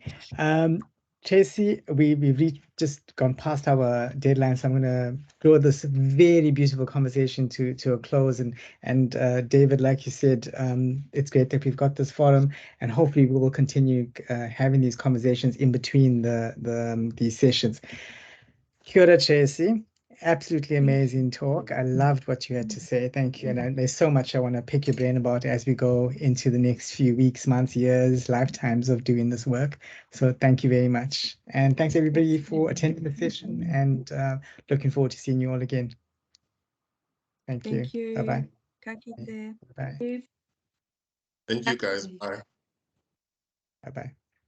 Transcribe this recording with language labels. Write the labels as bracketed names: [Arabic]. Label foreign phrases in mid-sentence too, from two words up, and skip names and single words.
[English] Tracy, we've just gone past our deadline, so I'm going to draw this very beautiful conversation to a close. And David, like you said, it's great that we've got this forum, and hopefully we will continue having these conversations in between these sessions. Kia ora, Tracy. Absolutely amazing talk. I loved what you had to say. Thank you. And there's so much I want to pick your brain about as we go into the next few weeks, months, years, lifetimes of doing this work. So thank you very much. And thanks everybody for attending the session, and looking forward to seeing you all again. Thank you. Bye-bye. [Māori] Ka kite. [English] Bye. Thank you, guys. Bye. Bye-bye.